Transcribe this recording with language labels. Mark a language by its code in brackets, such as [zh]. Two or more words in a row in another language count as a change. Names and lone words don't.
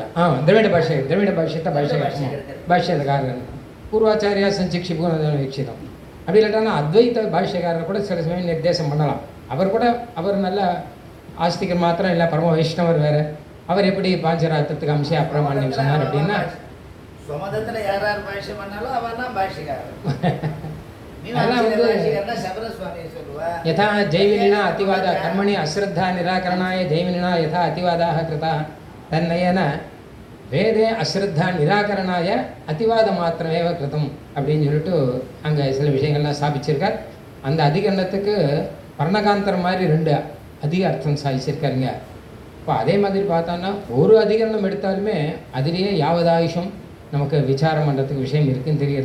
[ta] திராவிட பாஷ்யத்தை பாஷ்யக்காரன் பூர்வாச்சாரியா சஞ்சிக்ஷிப்பு வீட்சிதம். அப்படி இல்லாட்டானா அத்வைத பாஷ்யக்காரர் கூட சில சமயம் நிர்தேசம் பண்ணலாம். அவர் கூட அவர் நல்ல ஆஸ்திகர் மாத்திரம் இல்லை, பரம வைஷ்ணவர் வேறு. அவர் எப்படி பாஞ்சராத்திரத்துக்கு அம்சே அப்ரமான்யம் சொன்னார் அப்படின்னா சுமதத்தில் யார் யார் பாஷ்யம் பண்ணாலும் அவெல்லாம் பாஷ்யக்காரர். [sa] यथा जैविनिना अतिवाद कर्मणि अश्रद्धा निराकरणाय जैविनिना यथा अतिवादाः कृता तन्नयेन वेदे अश्रद्धा निराकरणाय अतिवादम् मात्रमेव कृतम् [ta] அப்படின்னு சொல்லிட்டு அங்கே சில விஷயங்கள்லாம் ஸ்தாபிச்சிருக்கார். அந்த அதிகரணத்துக்கு பர்ணகாந்தர் மாதிரி 2 அதிக அர்த்தம் சாதிச்சிருக்காருங்க. இப்போ அதே மாதிரி பார்த்தோன்னா ஒரு அதிகரணம் எடுத்தாலுமே அதிலேயே யாவதாயுஷம் நமக்கு விசாரம் பண்ணுறதுக்கு விஷயம் இருக்குன்னு தெரிகிறது.